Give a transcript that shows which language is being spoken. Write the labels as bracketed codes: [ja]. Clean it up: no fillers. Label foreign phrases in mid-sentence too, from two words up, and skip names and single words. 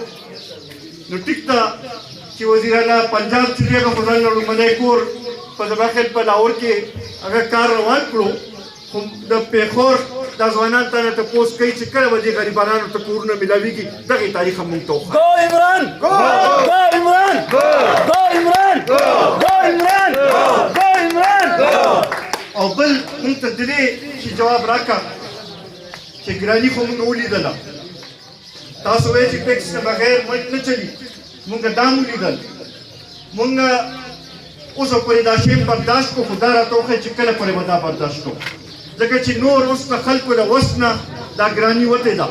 [ps] نو ټیک ده چې وزیر اعلی پنجاب چې دی هغه خو ځان له لومړنی کور په زما خیال په لاهور کې هغه کار روان کړو، خو د پېښور دا ځوانان تا نه تپوس کوي چې کله به دې غریبانو ته کورونه میلاویږي. دغې تاریخ هم موږ ته وښایه. [en] Go Imran! Go Imran! Go Imran! Go Imran! Go Imran! [ps] او بل موږ ته د دې چې جواب راکړه چې ګراني خو موږ ولیدله، تاسو وایئ چې ټیکس نه بغیر ملک نه چلي، موږ دا هم ولیدل. موږ اوسه پورې دا شی برداشت کړو، خو دا راته وښایي چې کله پورې به دا برداشت کړو، ځکه چې نور اوس د خلکو د وس نه دا ګراني وتې ده.